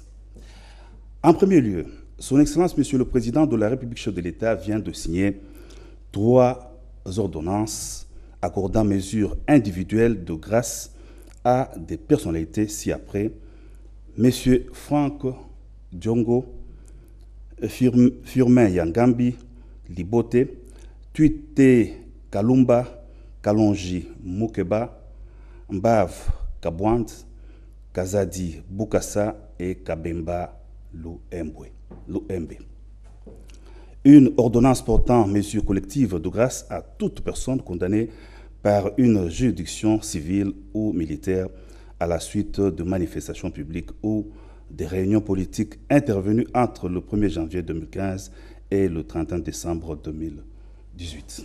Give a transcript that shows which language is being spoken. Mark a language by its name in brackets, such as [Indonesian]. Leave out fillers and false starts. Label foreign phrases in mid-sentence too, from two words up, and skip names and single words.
[French] En premier lieu, son Excellence, Monsieur le Président de la République, chef de l'État, vient de signer 3 ordonnances accordant mesures individuelles de grâce à des personnalités ci-après: M. Franck Diongo, Firmin Yangambi, Libote, Tuite Kalumba, Kalonji Moukeba, Mbav Kabwand, Kazadi Boukassa et Kabemba Louembe. Une ordonnance portant mesures collectives de grâce à toute personne condamnée par une juridiction civile ou militaire à la suite de manifestations publiques ou des réunions politiques intervenues entre le 1er janvier 2015 et le 31 décembre 2018.